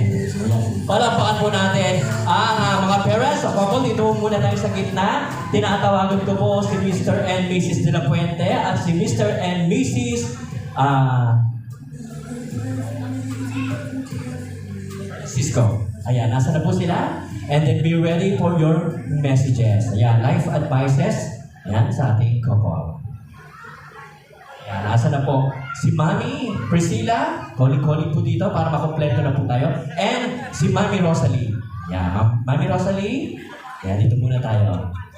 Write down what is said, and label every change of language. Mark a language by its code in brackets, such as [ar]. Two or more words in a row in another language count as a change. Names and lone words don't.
[tl] Palakpakan po natin ang mga parents sa couple. Dito muna tayo sa gitna. Tinatawagan ko po si [en] Mr. and Mrs. [tl] de la Puente at si [en] Mr. and Mrs. [tl] Cisco. Ayan, nasa na po sila? [en] And then be ready for your messages. [tl] Ayan, [en] life advices. [tl] Ayan, sa ating couple. Ayan, nasa na po si Mami Priscilla, calling po dito para makompleto na po tayo. And si Mami Rosalie. Ayan, Mami Rosalie. Ayan, dito muna tayo.